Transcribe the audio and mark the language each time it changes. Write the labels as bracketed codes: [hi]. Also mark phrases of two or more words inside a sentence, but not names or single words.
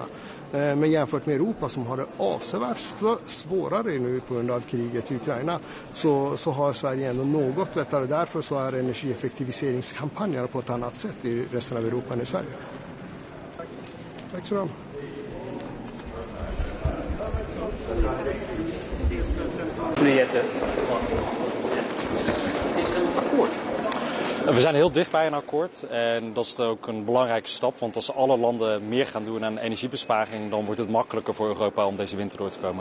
[sv] Men jämfört med Europa som har det avsevärt svårare nu på grund av kriget i Ukraina så har Sverige ändå något lättare. Därför så är energieffektiviseringskampanjer på ett annat sätt i resten av Europa än i Sverige. Tack så mycket. [nl] We zijn heel dicht bij een akkoord en dat is ook een belangrijke stap, want als alle landen meer gaan doen aan energiebesparing, dan wordt het makkelijker voor Europa om deze winter door te komen.